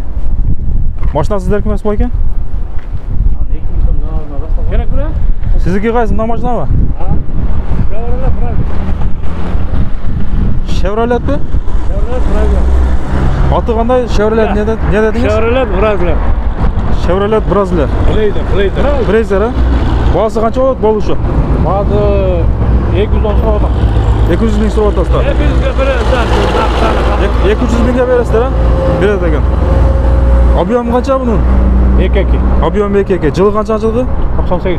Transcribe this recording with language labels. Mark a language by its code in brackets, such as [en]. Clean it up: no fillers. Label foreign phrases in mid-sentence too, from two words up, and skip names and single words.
[ky] Машина сиздерки эмес экен? Керек беле? Сиздики кайсы мына машинабы? Chevrolet бе? Аты кандай? Chevrolet не дедиңиз? Chevrolet Brazler. Chevrolet Brazler. Blazer, а? Баасы канча болушу? Баасы 210 сом атат. 200 000 сом атасыздар. 200 000 бересиздер, а? Берет экен. Объем канча бунун? 2-2. Объем 2-2. Жылы канча жылгы? 98.